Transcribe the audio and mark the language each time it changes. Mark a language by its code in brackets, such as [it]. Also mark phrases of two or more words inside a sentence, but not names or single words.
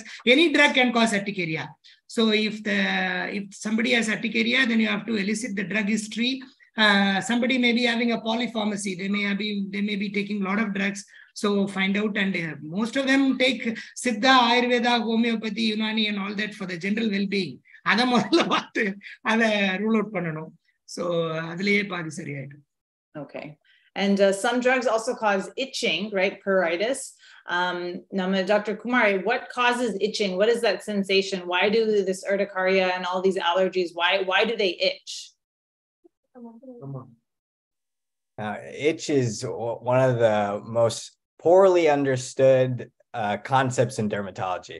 [en] Any drug can cause urticaria. So if somebody has urticaria, then you have to elicit the drug history. Somebody may be having a polypharmacy. They may be taking a lot of drugs. So find out, and most of them take Siddha, Ayurveda, Homeopathy, Unani, and all that for the general well-being. [ta] அத முதல்ல பாத்து அத [en] rule out [ta] பண்ணணும். So அதுலயே பாதி சரியாயிடும். [en] Okay. And some drugs also cause itching, right? Pruritus. Dr. Kumari, what causes itching? What is that sensation? Why do this urticaria and all these allergies, why do they itch? Itch is one of the most poorly understood concepts in dermatology.